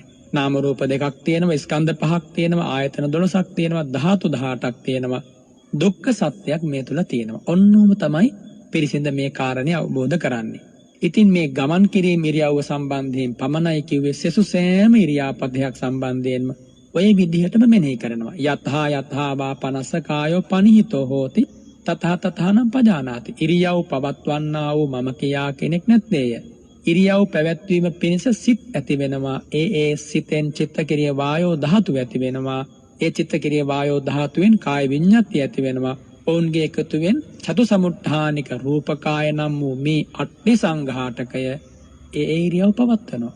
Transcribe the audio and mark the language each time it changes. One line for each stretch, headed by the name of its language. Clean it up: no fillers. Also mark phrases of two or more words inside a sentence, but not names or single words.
Sinhala: නාම රූප දෙකක් තියෙනවා, ස්කන්ධ පහක් තියෙනවා, ආයතන 12ක් තියෙනවා, ධාතු 18ක් තියෙනවා. දුක්ඛ සත්‍යයක් මේ තුල තියෙනවා. ඔන්නෝම තමයි පිරිසිඳ මේ කාරණේ අවබෝධ කරන්නේ. ඉතින් මේ ගමන් කිරීම ඉරියව්ව සම්බන්ධයෙන් පමණයි කිව්වේ සෙසු සෑම ඉරියාපතයක් සම්බන්ධයෙන්ම ඔය විදිහටම මෙනෙහි කරනවා.
Pali: යතහා යතහා වා පනස්ස කායෝ පනිහිතෝ හෝති තථා තථානම් පජානාති.
Sinhala: ඉරියව් පවත්වන්නා වූ මම කියා කෙනෙක් නැත්තේය. ඉරියව් පැවැත්වීම පිණිස සිත් ඇති වෙනවා. ඒ සිතෙන් චිත්තක්‍රිය වායෝ ධාතුව ඇති වෙනවා. ඒ චිත්තක්‍රිය වායෝ ධාතුවෙන් කාය විඤ්ඤාතිය ඇති වෙනවා. ඔවුන්ගේ එකතුවෙන් චතු සමුත්ථානික රූපකාය නම් වූ මේ අට්ඨි සංඝාටකය ඒ ඉරියව් පවත්වනවා.